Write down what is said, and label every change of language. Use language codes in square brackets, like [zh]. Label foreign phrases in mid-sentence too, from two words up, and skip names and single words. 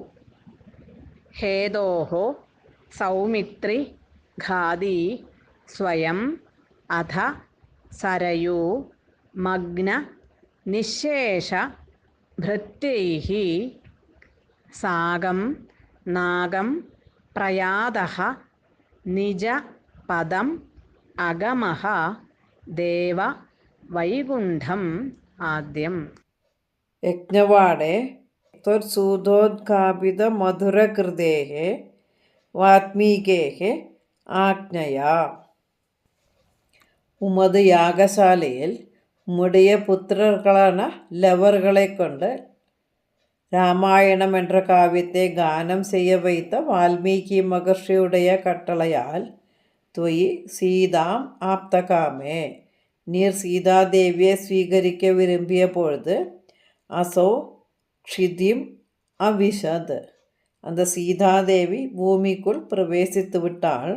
[sa] ഹേതോഃ സൗമിത്രി ഘാതി സ്വയം അധ സരയൂ മഗ്ന നിശേഷ ഭൃത്യൈഃ സാഗം നാഗം പ്രയാതഃ നിജ പദം അഗമഃ ദേവ വൈകുണ്ഠം ആദ്യം. യജ്ഞവാടേ ത്വത്സൂതോദ്ഘാപിത മധുരകൃതേः വാത്മീകേः ആജ്ഞയാ. [ta] உமது யாகசாலையில் உம்முடைய புத்திரர்களான லவர்களை கொண்டு ராமாயணம் என்ற காவியத்தை கானம் செய்ய வைத்த வால்மீகி மகர்ஷியுடைய கட்டளையால் [sa] துயி சீதாம் ஆப்தகாமே, [ta] நீர் சீதாதேவியை ஸ்வீகரிக்க விரும்பிய பொழுது [sa] அசோ க்ஷிதிம் அவிஷத், [ta] அந்த சீதாதேவி பூமிக்குள் பிரவேசித்து விட்டாள்.